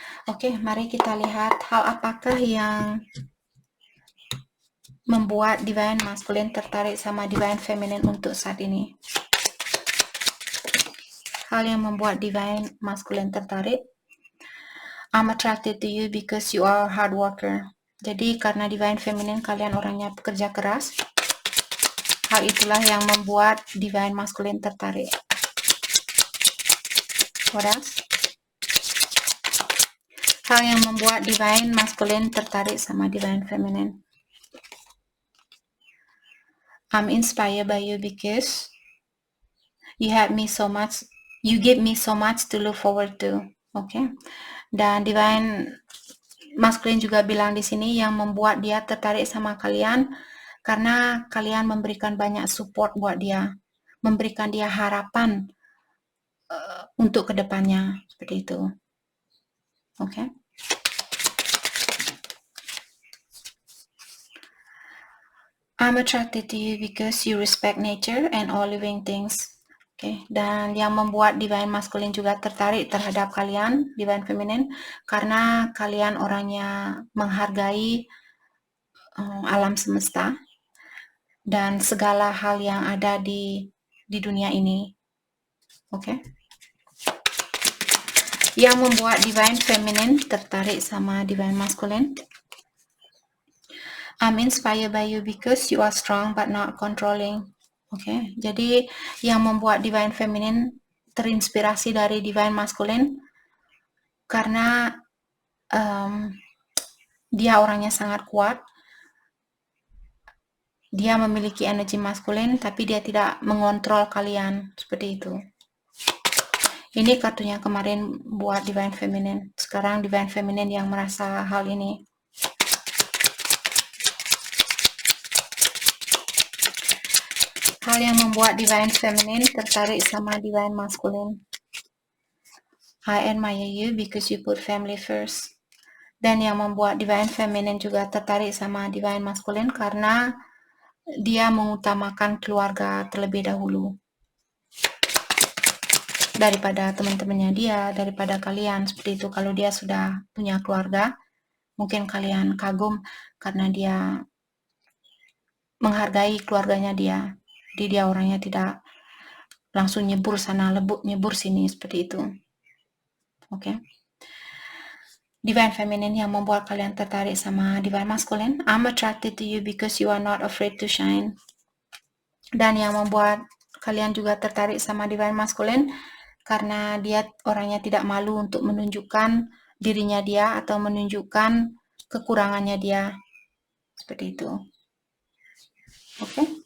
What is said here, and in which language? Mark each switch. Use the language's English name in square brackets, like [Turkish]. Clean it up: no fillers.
[Indonesian] Oke, mari kita lihat hal apakah yang membuat Divine Masculine tertarik sama Divine Feminine untuk saat ini. Hal yang membuat Divine Masculine tertarik. [English] I'm attracted to you because you are a hard worker. [Indonesian] Jadi karena Divine Feminine kalian orangnya pekerja keras. Hal itulah yang membuat Divine Masculine tertarik. [English] What else? [Indonesian] Hal yang membuat Divine Masculine tertarik sama Divine Feminine. [English] I'm inspired by you because you have me so much, you give me so much to look forward to. Okay. [Indonesian] Dan Divine Masculine juga bilang di sini yang membuat dia tertarik sama kalian karena kalian memberikan banyak support buat dia, memberikan dia harapan untuk kedepannya, seperti itu. Oke. [English] I'm attracted to you because you respect nature and all living things. [Indonesian] Oke, dan yang membuat Divine Masculine juga tertarik terhadap kalian, Divine Feminine, karena kalian orangnya menghargai alam semesta dan segala hal yang ada di dunia ini. Oke. Yang membuat Divine Feminine tertarik sama Divine Masculine. [English] I'm inspired by you because you are strong but not controlling. [Indonesian] Oke, jadi yang membuat Divine Feminine terinspirasi dari Divine Masculine karena dia orangnya sangat kuat. Dia memiliki energi maskulin, tapi dia tidak mengontrol kalian, seperti itu. Ini kartunya kemarin buat Divine Feminine. Sekarang Divine Feminine yang merasa hal ini. Hal yang membuat Divine Feminine tertarik sama Divine Masculine. [English] I admire you because you put family first. [Indonesian] Dan yang membuat Divine Feminine juga tertarik sama Divine Masculine karena dia mengutamakan keluarga terlebih dahulu. Daripada teman-temannya dia, daripada kalian, seperti itu. Kalau dia sudah punya keluarga, mungkin kalian kagum karena dia menghargai keluarganya dia. Jadi dia orangnya tidak langsung nyebur sana, nyebur sini, seperti itu. Oke. Divine Feminine yang membuat kalian tertarik sama Divine Masculine. [English] I'm attracted to you because you are not afraid to shine. [Indonesian] Dan yang membuat kalian juga tertarik sama Divine Masculine karena dia orangnya tidak malu untuk menunjukkan dirinya dia atau menunjukkan kekurangannya dia. Seperti itu. Oke.